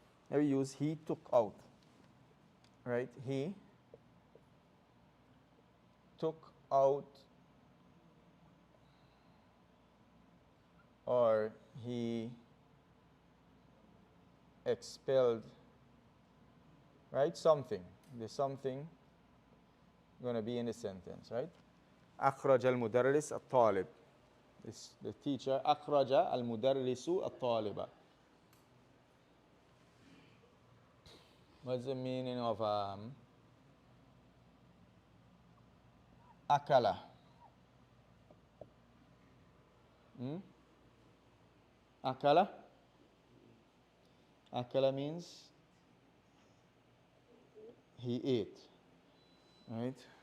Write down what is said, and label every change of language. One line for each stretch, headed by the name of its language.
English: Here we use he took out. Right, he took out, or he expelled. Right, something. There's something going to be in the sentence, right?
Arabic: أخرج المدرس الطالب.
English: The teacher,
Arabic: أخرج المدرس الطالب.
English: What's the meaning of أكل?
Arabic: أكل?
English: أكل means he ate, right?